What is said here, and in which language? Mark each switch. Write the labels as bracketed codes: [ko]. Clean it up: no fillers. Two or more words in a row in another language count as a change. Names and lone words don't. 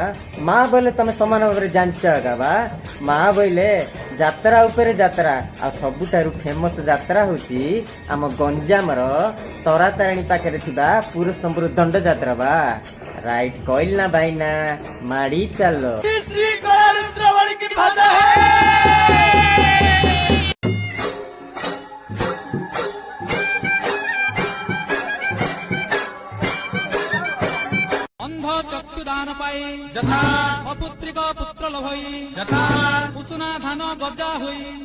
[or] ମା ବୋଇଲେ ତମେ ସମାନ ଭାବରେ ଜାଣିଛ ଏକା ବା। ମା ବୋଇଲେ ଯାତ୍ରା ଉପରେ ଯାତ୍ରା, ଆଉ ସବୁଠାରୁ ଫେମସ ଯାତ୍ରା ହଉଛି ଆମ ଗଞ୍ଜାମର ତରାତାରିଣୀ ପାଖରେ ଥିବା ପୁରସ୍ତମ୍ପୁର ଦଣ୍ଡ ଯାତ୍ରା ବା। ରାଇଟ୍ କହିଲି ନା ଭାଇନା, ମାଡି ଚାଲ। ଅନ୍ଧ ଚକ୍ଷୁଦାନ ପାଇ ଯଥା ଅପୁତ୍ରିକ ପୁତ୍ର ଲଭଇ ଯଥା କୁସୁନା ଧାନ ଗଜା ହୁଇ